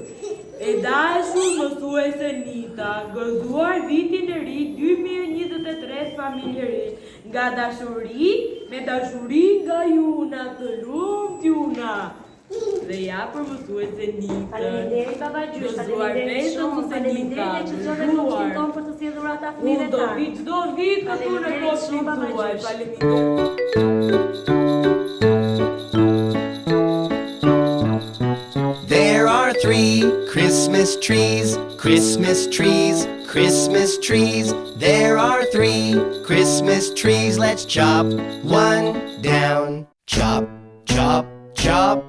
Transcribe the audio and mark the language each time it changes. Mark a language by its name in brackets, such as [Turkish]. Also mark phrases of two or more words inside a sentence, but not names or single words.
[Albanian] E dashur mësuese Nita, gëzuar vitin e ri 2023 familjerisht, nga dashuri me dashuri nga Juna, të lumt Juna. Dhe ja për mësuese Nita. Faleminderit baba gjysh, faleminderit shumë, faleminderit që çon në kopshtin ton për të sjellur ata fëmijëve tanë. Unë do vi çdo vit këtu në kopshtin tuaj. Faleminderit. [English] There are 3 Christmas trees, Christmas trees, Christmas trees. There are 3 Christmas trees. Let's chop one down. Chop, chop, chop.